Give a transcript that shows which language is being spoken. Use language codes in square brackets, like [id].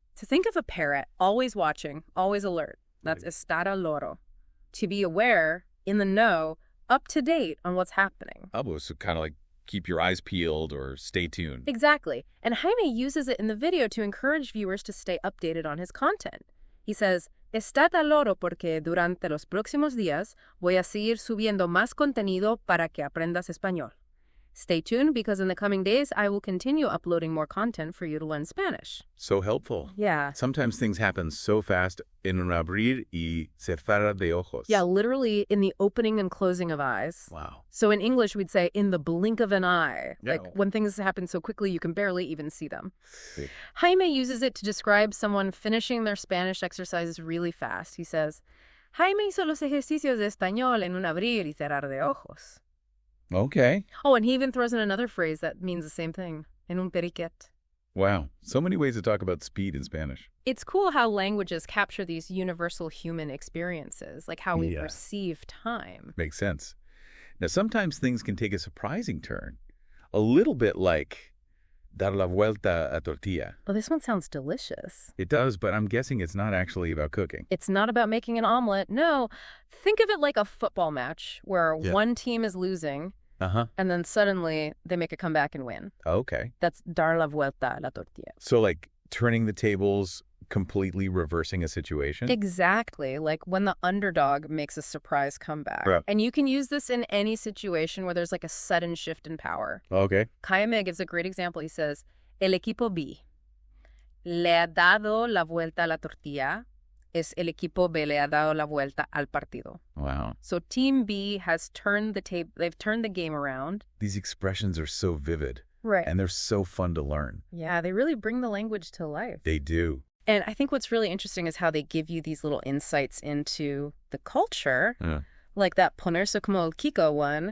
[en] To think of a parrot, always watching, always alert. That's [es] estar al loro. [en] To be aware, in the know, up to date on what's happening. Oh, so kind of like keep your eyes peeled or stay tuned. Exactly. And Jaime uses it in the video to encourage viewers to stay updated on his content. He says, [es] Estad al loro porque durante los próximos días voy a seguir subiendo más contenido para que aprendas español. [en] Stay tuned because in the coming days, I will continue uploading more content for you to learn Spanish. So helpful. Yeah. Sometimes things happen so fast, [es] en un abrir y cerrar de ojos. [en] Yeah, literally in the opening and closing of eyes. Wow. So in English, we'd say in the blink of an eye. Yeah. Like when things happen so quickly, you can barely even see them. [es] Sí. [en] Jaime uses it to describe someone finishing their Spanish exercises really fast. He says, [es] Jaime hizo los ejercicios de español en un abrir y cerrar de ojos. [en] Okay. Oh, and he even throws in another phrase that means the same thing, [es] en un periquet. [en] Wow. So many ways to talk about speed in Spanish. It's cool how languages capture these universal human experiences, like how we perceive time. Makes sense. Now, sometimes things can take a surprising turn. A little bit like [es] dar la vuelta a tortilla. [en] Well, this one sounds delicious. It does, but I'm guessing it's not actually about cooking. It's not about making an omelet. No. Think of it like a football match where one team is losing. And then suddenly they make a comeback and win. Okay. That's [es] dar la vuelta a la tortilla. [en] So like turning the tables, completely reversing a situation? Exactly. Like when the underdog makes a surprise comeback. Yeah. And you can use this in any situation where there's like a sudden shift in power. Okay. Jaime gives a great example. He says, [es] El equipo B le ha dado la vuelta a la tortilla es el equipo B le ha dado la vuelta al partido. [en] Wow. So Team B has they've turned the game around. These expressions are so vivid. Right. And they're so fun to learn. Yeah, they really bring the language to life. They do. And I think what's really interesting is how they give you these little insights into the culture, like that [es] ponerse como el Kiko [en] one.